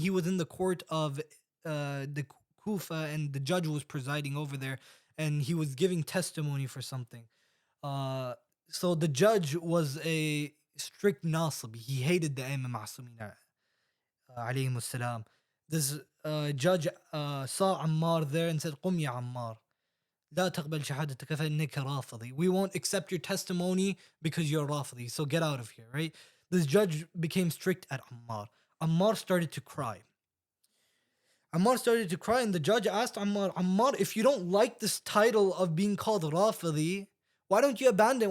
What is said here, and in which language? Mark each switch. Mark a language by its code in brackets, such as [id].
[en] He was in the court of the Kufa, and the judge was presiding over there, and he was giving testimony for something. Uh, so the judge was a strict Nasib. He hated the Imam Ma'asumin alayhim salam. This judge saw Ammar there and said, [ar] قم يا عمار لا تقبل شهادتك فإنك رافضي. [en] We won't accept your testimony because you're Rafidi. So get out of here, right? This judge became strict at Ammar. Ammar started to cry. And the judge asked Ammar, Ammar, if you don't like this title of being called Rafidi, why don't you abandon?